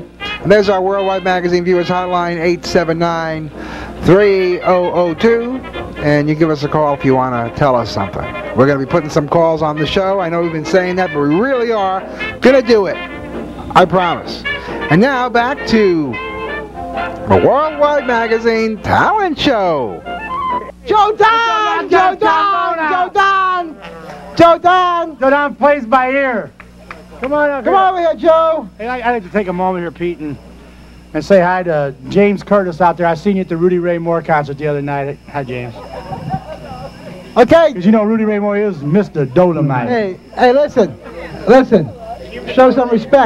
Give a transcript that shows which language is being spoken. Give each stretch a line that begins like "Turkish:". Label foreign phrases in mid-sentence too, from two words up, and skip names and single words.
English: And there's our Worldwide Magazine Viewers Hotline, 879-3002. And you give us a call if you want to tell us something. We're going to be putting some calls on the show. I know we've been saying that, but we really are going to do it. I promise. And now back to the Worldwide Magazine Talent Show. Joe Don! Joe Don! Joe Don! Joe Don! Joe Don plays by ear. Come on up here. Come over here, Joe. Hey, I'd like to take a moment here, Pete, and say hi to James Curtis out there. I seen you at the Rudy Ray Moore concert the other night. Hi, James. Okay. Because you know Rudy Ray Moore is Mr. Dolomite. Hey, listen. Show some respect.